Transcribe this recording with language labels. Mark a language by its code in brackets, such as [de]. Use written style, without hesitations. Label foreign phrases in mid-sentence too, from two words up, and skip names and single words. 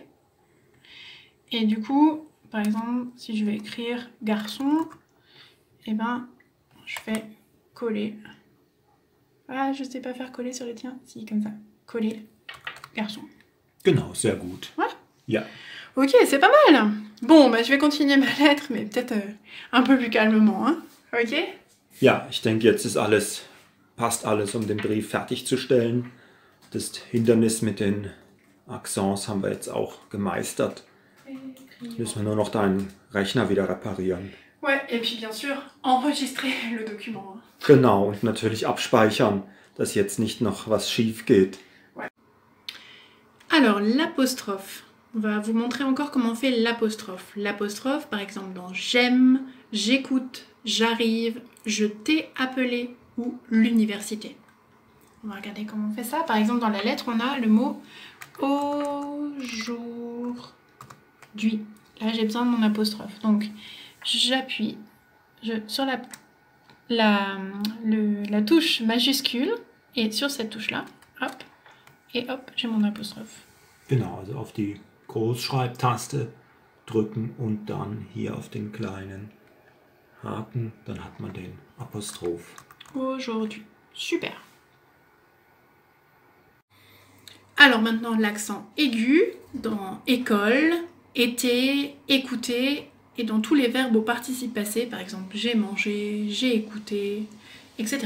[fr] Et du coup, par exemple, si je vais écrire garçon, eh ben, je fais coller. Ah, je sais pas faire coller sur le tien. Si, comme ça. Coller garçon. [de] Genau, sehr gut. [fr] Ouais. [de] Ja. [fr] Ok, c'est pas mal. Bon, bah, je vais continuer ma lettre, mais peut-être un peu plus calmement. Hein. Ok? [de] Ja, ich denke, jetzt ist passt alles, um den Brief fertigzustellen. Das Hindernis mit den Accents haben wir jetzt auch gemeistert. Müssen wir nur noch deinen Rechner wieder reparieren. [fr] Ouais, et puis bien sûr, enregistrer le document. Hein. [de] Genau, und natürlich abspeichern, dass jetzt nicht noch was schief geht. [fr] Ouais. Alors, l'apostrophe. On va vous montrer encore comment on fait l'apostrophe. L'apostrophe, par exemple, dans j'aime, j'écoute, j'arrive, je t'ai appelé ou l'université. On va regarder comment on fait ça. Par exemple, dans la lettre, on a le mot aujourd'hui. Là, j'ai besoin de mon apostrophe. Donc, j'appuie sur la touche majuscule et sur cette touche-là, hop, et hop, j'ai mon apostrophe. [de] Genau, also auf die Großschreibtaste drücken und dann hier auf den kleinen Haken, dann hat man den Apostroph. [fr] Aujourd'hui. Super. Alors maintenant, l'accent aigu dans école, été, écouter et dans tous les verbes au participe passé, par exemple j'ai mangé, j'ai écouté, etc.